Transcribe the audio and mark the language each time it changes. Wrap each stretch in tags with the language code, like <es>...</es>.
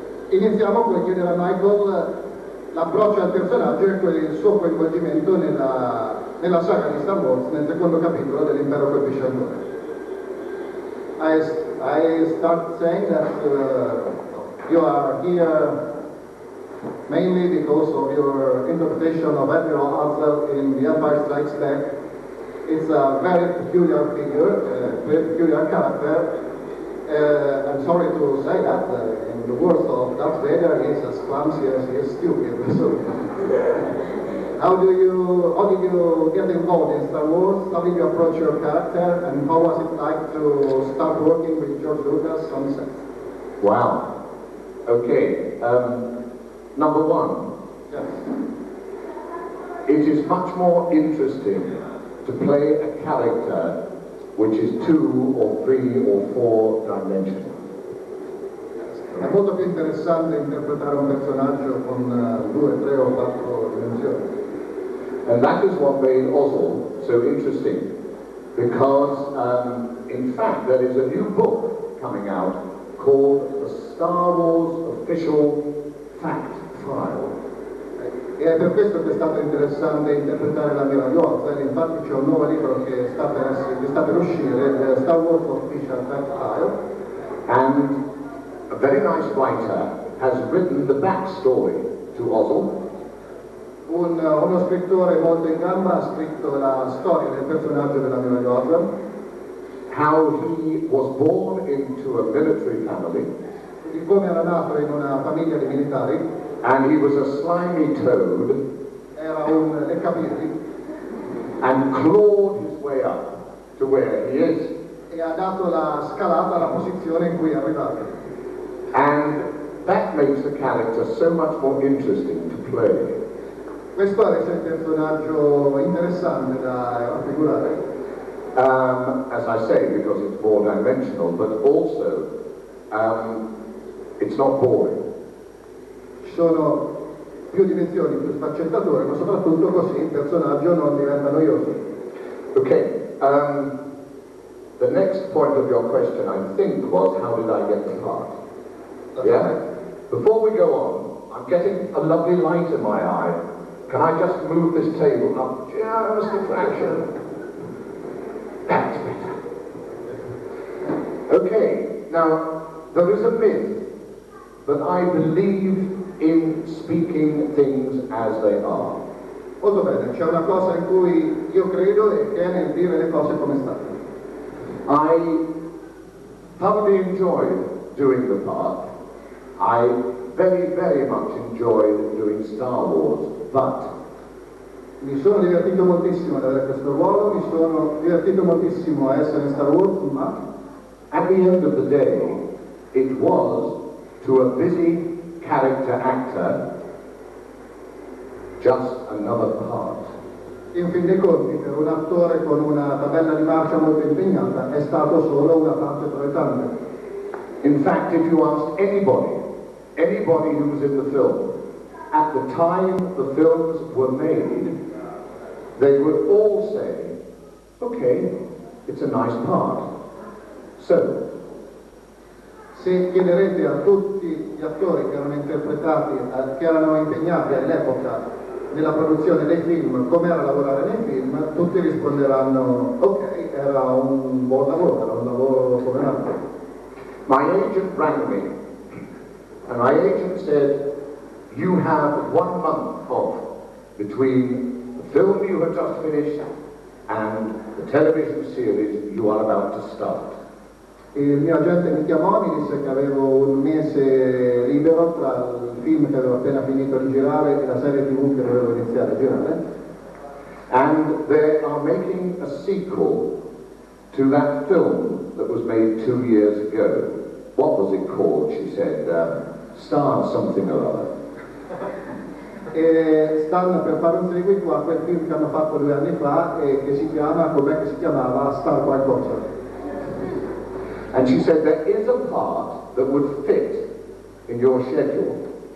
<it>Iniziamo con chiedere a Michael l'approccio al personaggio e il suo coinvolgimento nella saga di Star Wars, nel secondo capitolo dell'Impero colpisce ancora.</it> <en>I start saying that you are here mainly because of your interpretation of Admiral Ozzel in The Empire Strikes Back. It's a very peculiar figure, very peculiar character. I'm sorry to say that, in the words of Darth Vader, he is as clumsy as he is stupid. So, how did you get involved in Star Wars? How did you approach your character? And how was it like to start working with George Lucas on set? Wow. Okay. Number one. Yes. It is much more interesting to play a character which is 2 or 3 or 4 dimensional.</en> <it>È molto più interessante interpretare un personaggio con 2, 3 o 4 dimensioni.</it> <en>And that is what made Ozzel so interesting, because in fact there is a new book coming out called the Star Wars Official Fact File.</en> <it>E è per questo che è stato interessante interpretare l'ammiraglio Ozzel. Infatti c'è un nuovo libro che sta per uscire, Star Wars Official Fact File.</it> <en>And a very nice writer has written the backstory to Ozzel.</en> <it>Uno scrittore molto in gamba ha scritto la storia del personaggio dell'ammiraglio Ozzel.</it> <en>How he was born into a military family.</en> <it>Di come era nato in una famiglia di militari.</it> <en>And he was a slimy toad.</en> <it>Era un leccapirri.</it> <en>And clawed his way up to where he is.</en> <it>E ha dato la scalata alla posizione in cui è arrivato.</it> <en>And that makes the character so much more interesting to play.</en> <it>Questo rende il personaggio interessante da raffigurare.</it> <en>As I say, because it's more dimensional, but also it's not boring.</en> <it>Ci sono più dimensioni, più sfaccettature, ma soprattutto così il personaggio non diventa noioso.</it> <en>Okay, the next point of your question, I think, was how did I get the part? Yeah? Before we go on, I'm getting a lovely light in my eye. Can I just move this table up just a fraction? That's better. Okay, now, there is a myth that I believe in speaking things as they are.</en> <it>Molto bene, c'è una cosa in cui io credo e che è nel dire le cose come stanno.</it> <en>I thoroughly enjoyed doing the part. I very, very much enjoyed doing Star Wars, but</en> <it>Mi sono divertito moltissimo ad avere questo ruolo, mi sono divertito moltissimo a essere in Star Wars, ma</it> <en>at the end of the day, it was, to a busy character actor, just another part.</en> <it>in fin dei conti per un attore con una tabella di marcia molto impegnata è stato solo una parte tra le tante.</it> <en>In fact, if you asked anybody who was in the film, at the time the films were made, they would all say, okay, it's a nice part. So,</en> <it>Se chiederete a tutti gli attori che erano interpretati, che erano impegnati all'epoca nella produzione dei film, com'era lavorare nei film, tutti risponderanno ok, era un buon lavoro, era un lavoro come un altro.</it> <en>my agent rang me, and my agent said, you have 1 month off between the film you have just finished and the television series you are about to start.</en> <it>Il mio agente mi chiamò e mi disse che avevo un mese libero tra il film che avevo appena finito di girare e la serie TV che dovevo iniziare a girare.</it> <en>And they are making a sequel to that film that was made 2 years ago. What was it called? She said, Star something or other.</en> <it>E stanno per fare un seguito a quel film che hanno fatto 2 anni fa e che si chiama, com'è che si chiamava? Star qualcosa.</it> <en>And she said, there is a part that would fit in your schedule.</en>